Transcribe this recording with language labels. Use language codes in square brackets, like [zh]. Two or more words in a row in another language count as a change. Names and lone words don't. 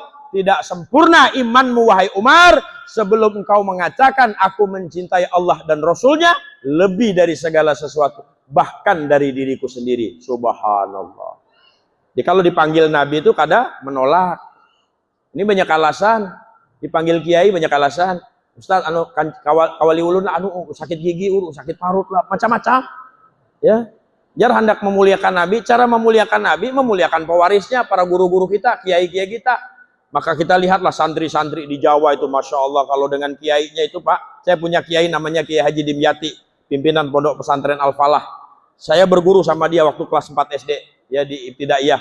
[id] Tidak sempurna imanmu wahai Umar sebelum engkau mengatakan aku mencintai Allah dan Rasulnya lebih dari segala sesuatu, bahkan dari diriku sendiri. [ar] Subhanallah. [bjn] Jadi kalau dipanggil Nabi itu kada menolak. [id] Ini banyak alasan. Dipanggil kiai banyak alasan. [bjn] Ustaz kan kawali ulun sakit gigi, sakit parut lah, macam-macam. [id] Ya. [bjn] Jar hendak memuliakan Nabi, cara memuliakan Nabi, memuliakan pewarisnya, para guru-guru kita, kiai-kiai kita. [id] Maka kita lihatlah santri-santri di Jawa itu, [ar] Masya Allah, [id] kalau dengan kiainya itu Pak, saya punya kiai namanya Kiai Haji Dimyati, pimpinan Pondok Pesantren Al-Falah. Saya berguru sama dia waktu kelas 4 SD, ya di Ibtidaiyah.